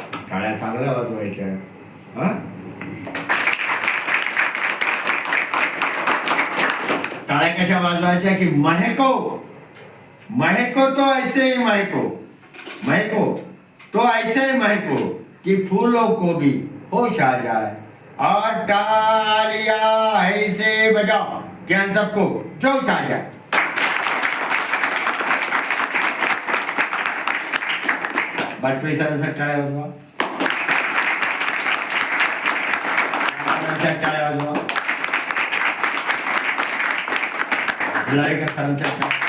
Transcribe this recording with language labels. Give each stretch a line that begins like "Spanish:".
Marathi: टाळ्या चांगल्या वाजवायच्या. हा, टाळ्या कशा वाजवायच्या की
Hindi: महको महको तो ऐसे ही महको तो ऐसे ही महको कि फूलों को भी होश आ जाए. और तालियां ऐसे बजाओ कि हम सबको जोश आ जाए.
Marathi: वाजपेयी सरांसाठी टाळ्या वाजवा. टाळ्या वाजवा. सरांसाठी